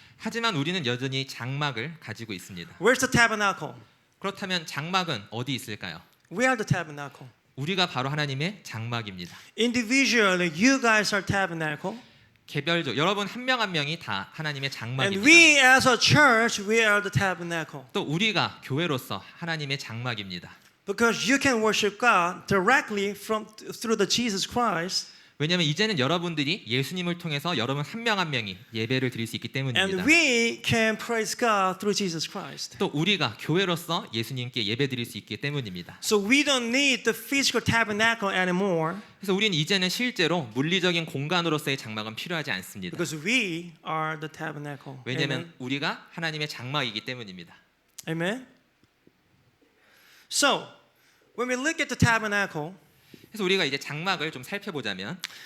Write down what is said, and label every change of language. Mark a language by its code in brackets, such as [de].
[ko] 하지만 우리는 여전히 장막을 가지고 있습니다. [en] Where's the tabernacle? [ko] 그렇다면 장막은 어디 있을까요? [en] We are the tabernacle. [ko] 우리가 바로 하나님의 장막입니다. [en] Individually, you guys are tabernacle. [ko] 개별적 여러분 한 명 한 명이 다 하나님의 [en] And [ko] 장막입니다. [en] we as a church, we are the tabernacle. [ko] 또 우리가 교회로서 하나님의 장막입니다. [en] Because you can worship God directly through the Jesus Christ. [ko] 왜냐하면 이제는 여러분들이 예수님을 통해서 여러분 한 명 한 명이 예배를 드릴 수 있기 때문입니다. [en] And we can praise God through Jesus Christ. [ko] 또 우리가 교회로서 예수님께 예배 드릴 수 있기 때문입니다. [en] So we don't need the physical tabernacle anymore [ko] 그래서 우리는 이제는 실제로 물리적인 공간으로서의 장막은 필요하지 않습니다. [en] because we are the tabernacle. [ko] 왜냐하면 우리가 하나님의 장막이기 때문입니다. [en] Amen. So when we look at the tabernacle, [ko] 그래서 우리가 이제 장막을 좀 살펴보자면